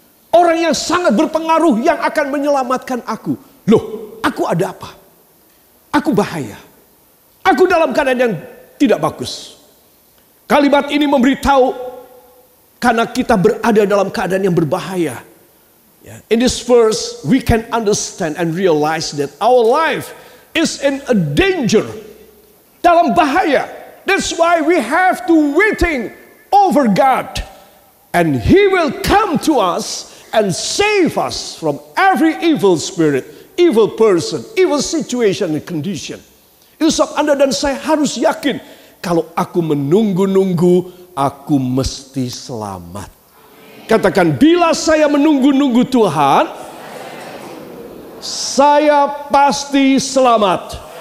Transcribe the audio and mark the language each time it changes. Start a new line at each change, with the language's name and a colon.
Indonesian: Orang yang sangat berpengaruh yang akan menyelamatkan aku. Loh, aku ada apa? Aku bahaya. Aku dalam keadaan yang tidak bagus. Kalimat ini memberitahu karena kita berada dalam keadaan yang berbahaya.
English: In this verse we can understand and realize that our life is in a danger.
Indonesian: Dalam bahaya.
English: That's why we have to waiting over God. And He will come to us and save us from every evil spirit, evil person, evil situation and condition.
Indonesian: Itu sebab Anda dan saya harus yakin, kalau aku menunggu-nunggu, aku mesti selamat. Katakan, bila saya menunggu-nunggu Tuhan, saya pasti selamat.